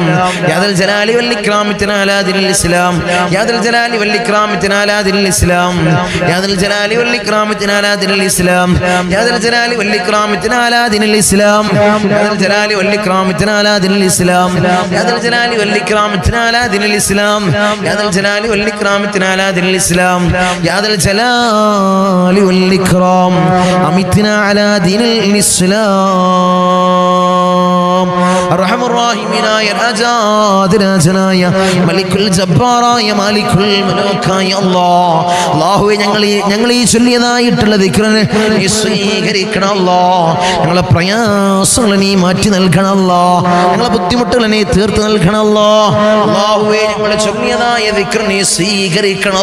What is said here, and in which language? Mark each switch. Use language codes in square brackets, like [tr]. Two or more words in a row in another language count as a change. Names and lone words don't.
[ar] يا ذا الجلال والإكرام اتنا على دين الإسلام يا ذا الجلال والإكرام اتنا على دين الإسلام يا ذا الجلال والإكرام اتنا على دين الإسلام يا ذا الجلال والإكرام اتنا على دين الإسلام يا ذا الجلال والإكرام اتنا على دين الإسلام يا ذا الجلال والإكرام اتنا على دين الإسلام يا ذا الجلال والإكرام اتنا على دين الإسلام يا ذا الجلال والإكرام أمتنا على دين الإسلام الرحم الراحمين يا راجاد [ml] രാജനായ മലിക്കുൽ ജബ്ബാറായ മാലിക്കുൽ മലൂക്കായ അല്ലാഹുവേ ഞങ്ങൾ ഈ ചൊല്ലിയതായിട്ടുള്ള ദിക്റിനെ നീ സ്വീകരിക്കണം അല്ലാഹ് ഞങ്ങളുടെ പ്രയാസങ്ങൾ നീ മാറ്റി നൽകണം അല്ലാഹ് ഞങ്ങളുടെ ബുദ്ധിമുട്ടുകൾ നീ തീർത്ത് നൽകണം അല്ലാഹ് അല്ലാഹുവേ ഞങ്ങൾ ചൊല്ലിയതായ ദിക്ർ നീ സ്വീകരിക്കണം